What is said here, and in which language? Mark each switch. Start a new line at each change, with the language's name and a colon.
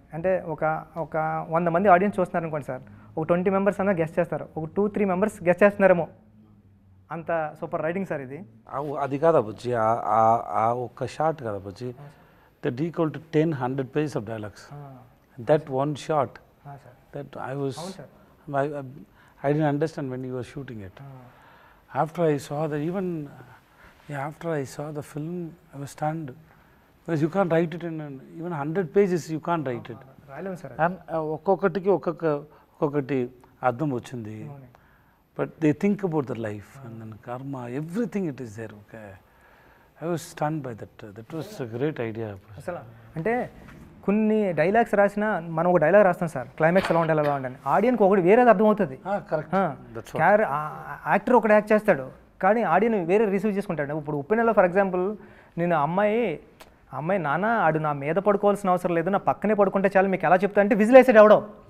Telugu: అంటే ఒక 100 మంది ఆడియన్స్ చూస్తున్నారు అనుకోండి సార్, ఒక 20 మెంబర్స్ అన్నా గెస్ట్ చేస్తారు, ఒక 2-3 మెంబర్స్ గెస్ట్ చేస్తున్నారేమో, అంత సూపర్ రైటింగ్ సార్ ఇది. అది కాదా బుజ్జి, ఆ ఒక్క షాట్ కదా బుజ్జి,
English: that equal to 10-100 pages of dialogues. That one shot, that I didn't understand when you were shooting it. After I saw that, after I saw the film, I was stunned, because you can't write it in even 100 pages. You can't write it.
Telugu: రాయలేము sir.
English: And
Telugu: ఒక్కొక్కటికి ఒక్కొక్కటి అర్థం వచ్చింది.
English: But they think about their life and then karma, everything it is there. Okay. I was stunned by that. That was a great idea.
Telugu: అసలు అంటే కొన్ని dialogues రాసినా మనం ఒక dialogue రాస్తాం సార్, క్లైమాక్స్ ఎలా ఉండాలి ఎలా ఉండాలి, ఆడియన్కి ఒకటి వేరేది అర్థమవుతుంది. యాక్టర్ ఒకటి యాక్ట్ చేస్తాడు కానీ ఆడియన్ వేరే రిసీవ్ చేసుకుంటాడు. ఇప్పుడు ఉప్పెనలో ఫర్ ఎగ్జాంపుల్ నేను అమ్మాయి నాన్న ఆడు నా మీద పడుకోవాల్సిన అవసరం లేదు, నా పక్కనే పడుకుంటే చాలు, మీకు ఎలా చెప్తా అంటే విజిల్ వేసాడు అవడం.